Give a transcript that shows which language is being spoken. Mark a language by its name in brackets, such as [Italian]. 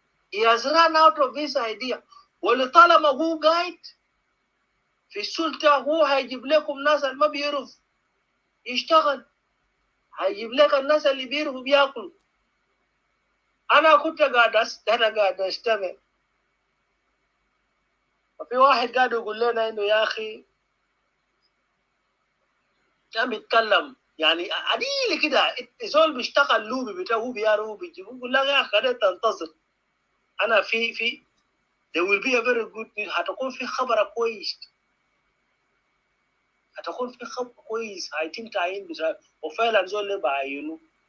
[English] He has run out of this idea. [Arabic] ولطالما هو قاعد في السلطة هو هيجيب لكم ناس اللي ما بيعرف يشتغل، هيجيب لك الناس اللي بيعرفوا بياكلوا. أنا كنت قاعد أستمع، وفي واحد قاعد يقول لنا إنه يا أخي كان بيتكلم يعني عديل كده، زول بيشتغل لوبي بتاعه هو بيعرف بيجيب، يقول لك يا أخي خلينا تنتظر. أنا في [English] there will be a very good news. [Arabic] هتكون في خبر كويس، هتكون في خبر كويس هيتم تعيين بتاعه، وفعلا زول اللي بعينه.